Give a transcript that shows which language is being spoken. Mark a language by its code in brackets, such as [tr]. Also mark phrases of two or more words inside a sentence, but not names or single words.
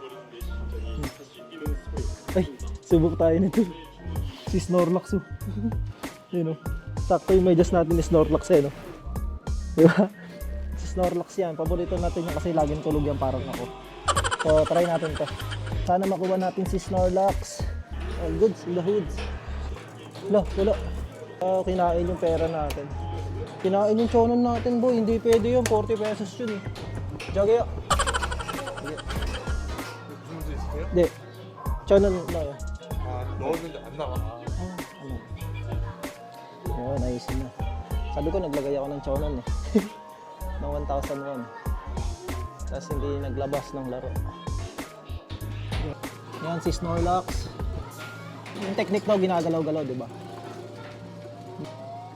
[tl] Ay, subok tayo nito. Si Snorlax oh. Yun oh. Sakto yung medyas natin ni Snorlax eh no. Diba? Si Snorlax yan. Paborito natin yan kasi laging tulog yan parang ako. So try natin to. Sana makuha natin si Snorlax. [en] All goods in the hoods. [tl] Wala. Kinain yung pera natin. Kinain yung chonon natin boy. Hindi pwede yun. 40 pesos yun eh. Jagaya. Hindi. Chonon na yun. [ko] 넣었는데 안 나가. [tl] Oo, naisin na. Sabi ko naglagay ako ng chonon eh. ng 1,001. Tapos hindi naglabas ng laro. Yan si Snorlax. Yung technique daw ginagalaw-galaw, di ba?